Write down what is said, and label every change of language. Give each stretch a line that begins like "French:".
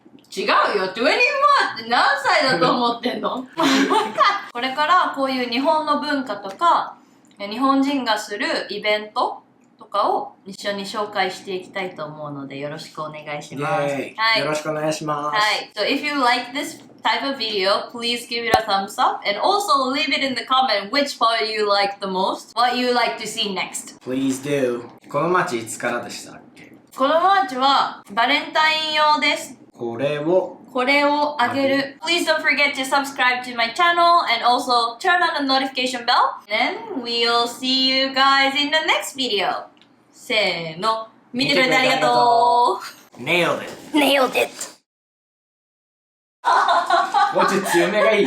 Japanese: 違うよ、20 more って何歳だと思ってんのこれからこういう日本の文化とか日本人がするイベントとかを一緒に紹介していきたいと思うのでよろしくお願いします。よろしくお願いします。はい。
English: So if you like this type of video, please give it a thumbs up and also leave it in the comment which part you like the most, what you like to see next. Please do.
Japanese: この街いつからでしたっけ？このマーチはバレンタイン用です。これをあげる。
English: Please don't forget to subscribe to my channel and also turn on the notification bell. Then we'll see you guys in the next video.
Japanese: せーの。見てくれてありがとう。
English: Nailed it. Nailed it.
Japanese: もうちょっと強めがいい。